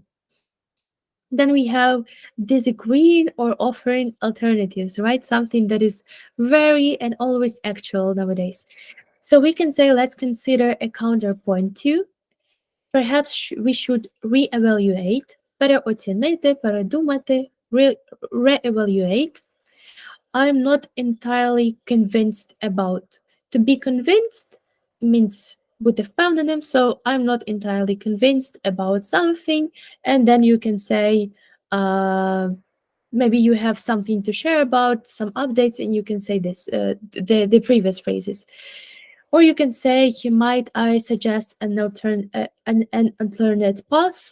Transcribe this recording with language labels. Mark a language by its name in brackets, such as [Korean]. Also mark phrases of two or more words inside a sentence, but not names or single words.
[English] Then we have disagreeing or offering alternatives, right? Something that is very and always actual nowadays. So we can say, let's consider a counterpoint to. Perhaps we should reevaluate, [Ukrainian] переоцінити, передумати, [English] reevaluate. I'm not entirely convinced about. To be convinced means [Ukrainian] бути впевненим, [English] so I'm not entirely convinced about something, and then you can say, uh, maybe you have something to share about some updates, and you can say this, the previous phrases. Or you can say, might I suggest an alternate path?